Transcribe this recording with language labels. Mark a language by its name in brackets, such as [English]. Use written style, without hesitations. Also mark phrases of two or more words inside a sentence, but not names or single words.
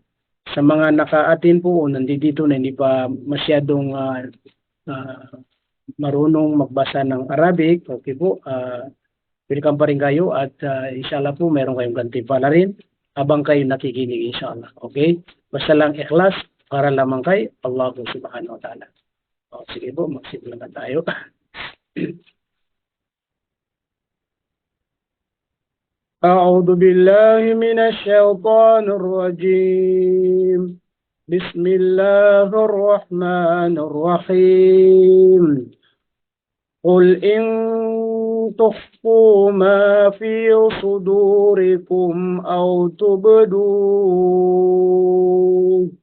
[Filipino] Sa mga naka-atin po, nandito na hindi pa masyadong marunong magbasa ng Arabic, okay po, welcome pa rin kayo at inshallah po meron kayong gantimpala rin habang kayo nakikinig inshallah. Okay? Basta lang ikhlas para lamang kay Allah [Arabic] سبحانه وتعالى. [Filipino] O, sige po, magsimula na tayo. [Arabic] أعوذ بالله من الشيطان الرجيم بسم الله الرحمن الرحيم قل إن تخفوا ما في صدوركم أو تبدوه